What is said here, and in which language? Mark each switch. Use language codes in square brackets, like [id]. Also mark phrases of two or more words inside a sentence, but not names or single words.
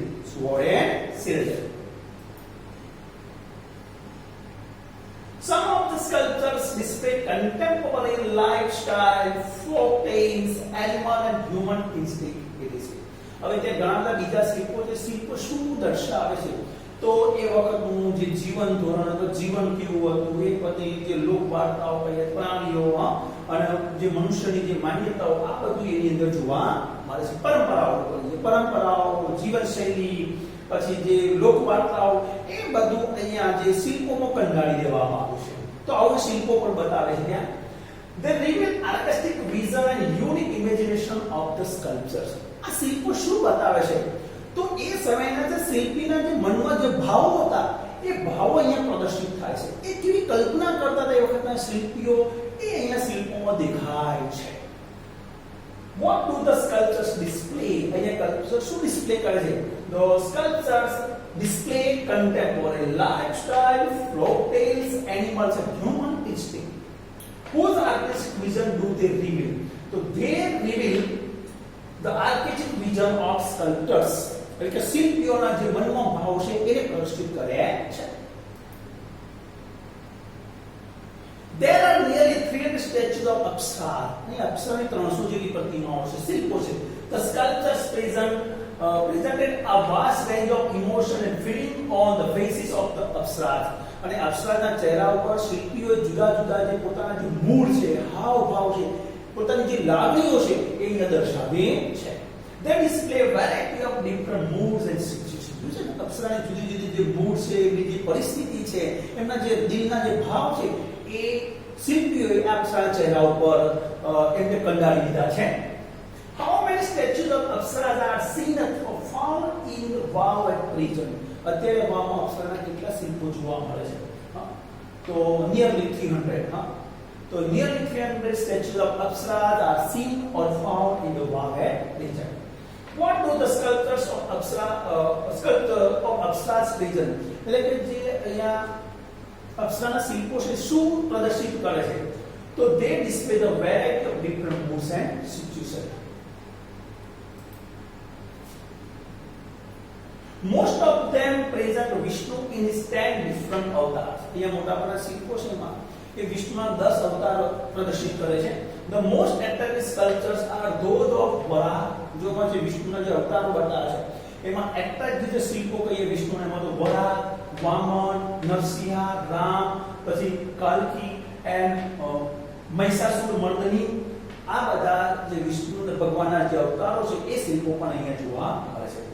[en] Sword and shielded. Some of the sculptures display contemporary lifestyle, folk tales, animal and human instinct. [gu] હવે ત્યાં ઘણા બધા બીજા શિલ્પો છે. શિલ્પ શું દર્શાવે છે? તો એ વખતનું જે જીવન ધોરણ હતું, જીવન કેવું હતું, એ પછી જે લોક વાર્તાઓ કહીએ, પ્રાણીઓ અને જે મનુષ્યની જે માન્યતાઓ, આ બધું એની અંદર જોવા મળે છે. પરંપરાઓ, જીવનશૈલી, પછી જે લોક વાર્તાઓ, એ બધું અહીંયા જે શિલ્પોમાં કંડાળી દેવામાં આવ્યું છે. તો આવું શિલ્પો પણ બતાવે છે ત્યાં. [en] They reveal artistic vision and unique imagination of the sculptures. [gu] આ શિલ્પો શું બતાવે છે? તો એ સમયના જે શિલ્પીના જે મનમાં જે ભાવો હતા, એ ભાવો અહીંયા પ્રદર્શિત થાય છે. એ કેવી કલ્પના કરતા હતા એ વખતના શિલ્પીઓ, એ અહીંયા શિલ્પોમાં દેખાય છે. [en] What do the sculptures display? [gu] અહીંયા સ્કલ્પચર શું ડિસ્પ્લે કરે છે? [en] The sculptures display contemporary lifestyle, folk tales, animals and human instinct. Whose artistic vision do they reveal? So they reveal the artistic vision of sculptors. [gu] એટલે કે શિલ્પીઓના જે મનમાં ભાવ છે એને પ્રદર્શિત કરે છે. [en] There are nearly 300 statues of Apsara. [gu] અહીં અપ્સરાની 300 જેવી પ્રતિમાઓ છે, શિલ્પો છે. [en] The sculptures presented a vast range of emotion and feeling on the faces of the Apsaras. [gu] અને અપ્સરાના ચહેરા ઉપર શિલ્પીઓએ જુદા જુદા જે પોતાના જે મૂળ છે, હાવભાવ છે, પોતાની જે લાગણીઓ છે એ અહીંયા દર્શાવે છે. [en] They display a variety of different moods and situations. [gu] અપ્સરાની જુદી જુદી જે મૂડ છે, એમની જે પરિસ્થિતિ છે, એમના જે દિલના જે ભાવ છે, એ શિલ્પીઓએ અપ્સરાના ચહેરા ઉપર એમને કંડાળી દીધા છે. [en] How many statues of Apsaras are seen or found in Wow at present? [gu] અત્યારે વાવમાં અપ્સરાના કેટલા શિલ્પો જોવા મળે છે? [en] તો nearly 300. તો nearly 300 statues of Apsaras are seen or found in the Wow at present. What do the sculptors of Apsaras present? [gu] એટલે કે જે અહીંયા અપ્સરાના શિલ્પો છે શું પ્રદર્શિત કરે છે? [en] તો they display the variety of different moods and situations. Most of them present Vishnu in his 10 different avatars. [gu] અહીંયા મોટાભાગના શિલ્પો છે એમાં એ વિષ્ણુના 10 અવતાર પ્રદર્શિત કરે છે. [en] The most attractive sculptures are those of Varaha. [gu] જોમાં જે વિષ્ણુના જે અવતારો બતાવે છે એમાં એટ્રેક્ટિવ જે શિલ્પો કહીએ વિષ્ણુના, એમાં તો વરાહ, વામન, નરસિંહ, રામ, પછી કાલકી એન્ડ મહિષાસુર મર્દની, આ બધા જે વિષ્ણુના ભગવાનના જે અવતારો છે એ શિલ્પો પણ અહીંયા જોવા મળે છે.